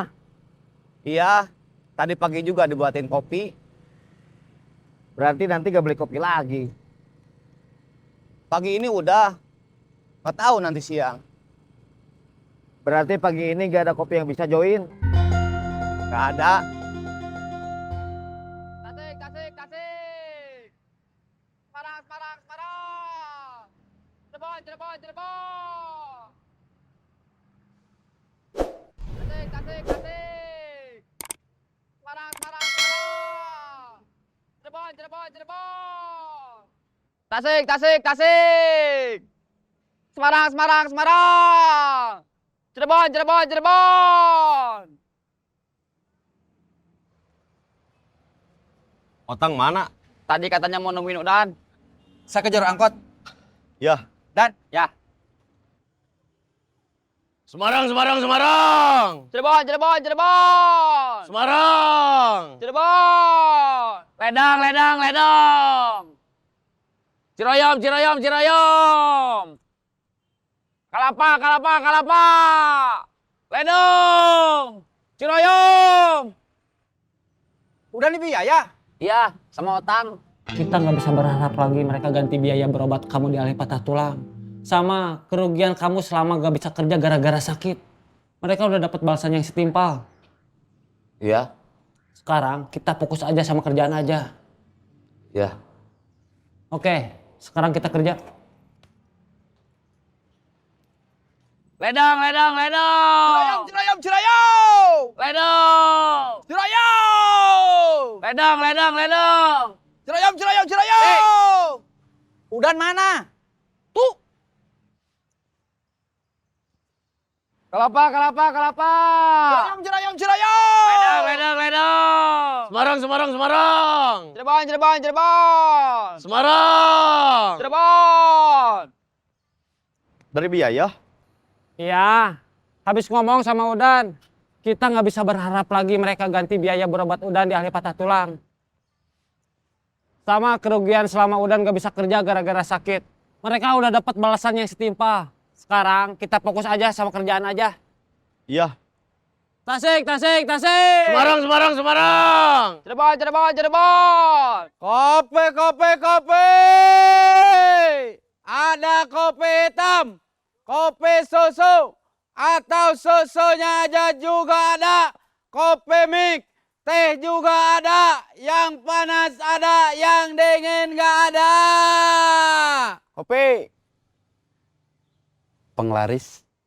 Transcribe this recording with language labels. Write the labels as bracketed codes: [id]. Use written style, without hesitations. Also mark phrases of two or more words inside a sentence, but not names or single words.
[id] Iya, tadi pagi juga dibuatin kopi. Berarti nanti gak beli kopi lagi. Pagi ini udah, nggak tahu nanti siang. Berarti pagi ini gak ada kopi yang bisa join. Nggak ada. Tasik, tasik, tasik. Semarang, Semarang, Semarang. Cirebon, Cirebon, Cirebon. Tasik, tasik, tasik. Semarang, Semarang, Semarang. Cirebon, Cirebon, Cirebon. Tasik, tasik, tasik. Semarang, Semarang, Semarang. Cirebon, Cirebon, Cirebon. Otang mana? Tadi katanya mau nemuin Udan. Saya kejar angkot. Ya. Dan, ya. Semarang, Semarang, Semarang. Cirebon, Cirebon, Cirebon. Semarang. Cirebon. Ledang, ledang, ledang. Ciroyom, Ciroyom, Ciroyom. Kalapa, kalapa, kalapa. Ledang. Ciroyom. Udah nih biaya. Iya, sama Otang. Kita nggak bisa berharap lagi mereka ganti biaya berobat kamu di alih patah tulang. Sama kerugian kamu selama gak bisa kerja gara-gara sakit. Mereka udah dapat balasan yang setimpal. Iya, Sekarang kita fokus aja sama kerjaan aja. iya. Oke, sekarang kita kerja. Ledang, ledang, ledang. Ciroyom, Ciroyom. Ledang. Ciroyom. Ledang, ledang, ledang. Ciroyom, Ciroyom, Ciroyom. Udan mana? Tuh. Kalapa, kalapa, kalapa. Ciroyom, Ciroyom, Ciroyom. Ledang, ledang, ledang. Semarang, Semarang, Semarang. Cirebon, Cirebon, Cirebon. Semarang. Cirebon. Dari biaya? Iya, habis ngomong sama Udan. Kita nggak bisa berharap lagi mereka ganti biaya berobat Udan di ahli patah tulang. Sama kerugian selama Udan nggak bisa kerja gara-gara sakit. Mereka udah dapat balasan yang setimpal. Sekarang kita fokus aja sama kerjaan aja. Iya. Tasik, tasik, tasik. Semarang, Semarang, Semarang. Cirebon, Cirebon, Cirebon. Kopi, kopi, kopi. Ada kopi hitam, kopi susu, atau susunya aja juga ada. Kopi mix, teh juga ada. Yang panas ada, yang dingin nggak ada. Kopi. Penglaris.